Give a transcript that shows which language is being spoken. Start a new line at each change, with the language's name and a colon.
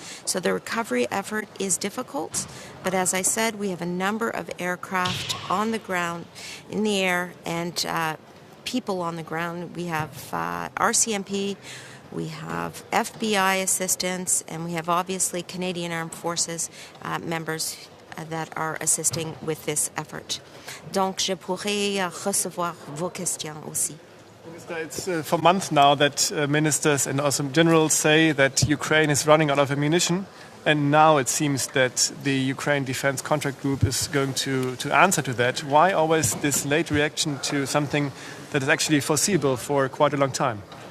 English: So the recovery effort is difficult, but as I said, we have a number of aircraft on the ground, in the air, and people on the ground. We have RCMP, we have FBI assistance, and we have obviously Canadian Armed Forces members that are assisting with this effort.
French: Donc je pourrais recevoir vos questions aussi.
English: Minister, it's for months now that ministers and also generals say that Ukraine is running out of ammunition. And now it seems that the Ukraine Defense Contract Group is going to answer to that. Why always this late reaction to something that is actually foreseeable for quite a long time?